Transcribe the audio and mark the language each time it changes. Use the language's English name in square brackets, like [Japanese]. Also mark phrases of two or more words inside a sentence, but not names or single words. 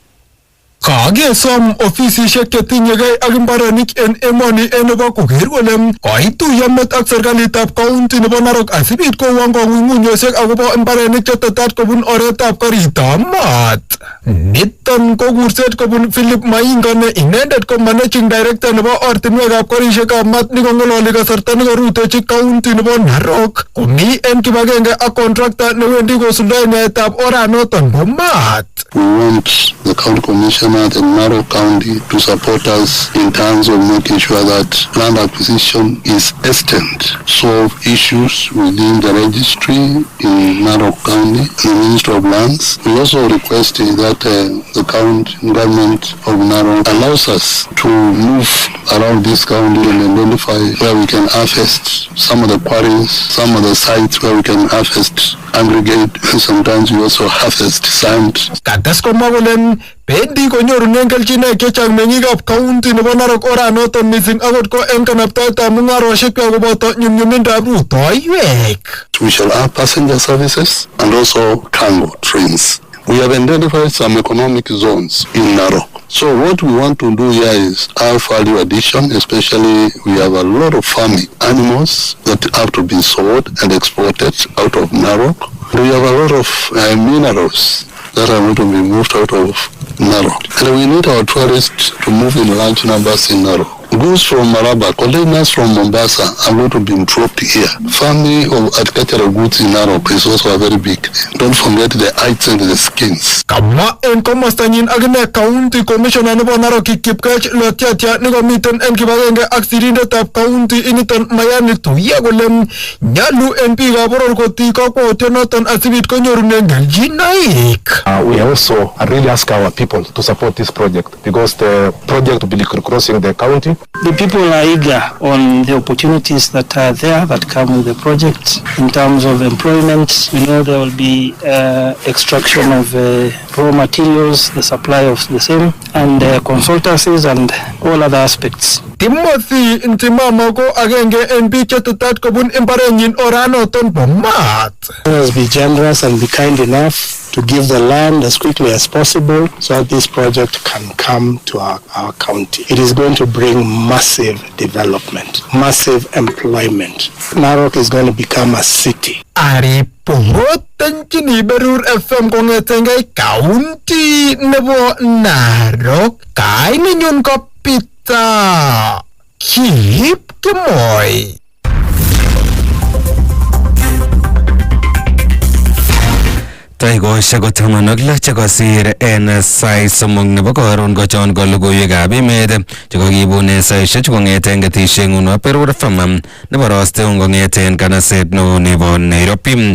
[Kalenjin] Kakesom ofisishek chetinyegei ak mbarenik en emoni en nebo koker kole koituyo met ak serikalitab county nebo Narok asibit kowon kong'ung'unyoshek akobo mbarenik chetetat kobun oretab karitab maat. Niton ko kurset kobun Philip Mainga ne inendet ko [English] managing director [Kalenjin] nebo ortinwekab karishekab maat nekong'ololi kasarta nekarutechi county nebo Narok komi en kibagenge ak contractor newendi kosuldae naetab oranoton bo maat. [English] We want the county commissioner in Narok County to support us in terms of making sure that land acquisition is extant, solve issues within the registry in Narok County, the Ministry of Lands. We also requested that the county government of Narok allows us to move around this county and identify where we can harvest some of the quarries, some of the sites where we can harvest aggregate, and sometimes we also harvest sand. [Kalenjin] Kates komwa kole bendi konyorunen kelchinoik chechang meng'ikab county nebo Narok oranoton missing akot ko eng kanaptaetab mung'arosiekwak koboto nyumnyumindab rutoiwek. [English] We shall have passenger services and also cargo trains. We have identified some economic zones in Narok. So what we want to do here is our value addition, especially we have a lot of farming animals that have to be sold and exported out of Narok. We have a lot of minerals that are going to be moved out of Narok. And we need our tourists to move in large numbers in Narok. Goods from Maraba, containers from Mombasa are going to be dropped here. Farming of agricultural goods in Narok is also a very big thing. Don't forget the hides and the skins. [Kalenjin] Kama en komastanyin agine [English] county commissioner [Kalenjin] nebo Narok Kipkech Lotiatia nikomiten en kibagenge ak sirindetab county initon Mayani Tuya kole nyalu en biikab boror kotii kakwautyonoton asibit konyorunen kelchinoik. [English] We also really ask our people to support this project because the project will be crossing the county. The people are eager on the opportunities that are there that come with the project in terms of employment. We know there will be extraction of raw materials, the supply of the same, and consultancies and all other aspects. [Kalenjin] Timothy Ntimama ko agenge en biik chetetat kobun imbarenyin oranoton bo maat. [English] Let us be generous and be kind enough to give the land as quickly as possible so that this project can come to our county. It is going to bring massive development, massive employment. Narok is going to become a city. [Kalenjin] Aripoten Taaitabberur FM kongetengei county nebo Narok. Kainenyun ko Peter Kip Kimoy. Taikoshek ko 16 chekosir en sait somok nebo karon kochon ko logoiwekab emet chekokibune saisiek kong'eten ketisieng'ung nebo Berur FM nebo rosteun kong'eten kanaset neo nebo Nairobi.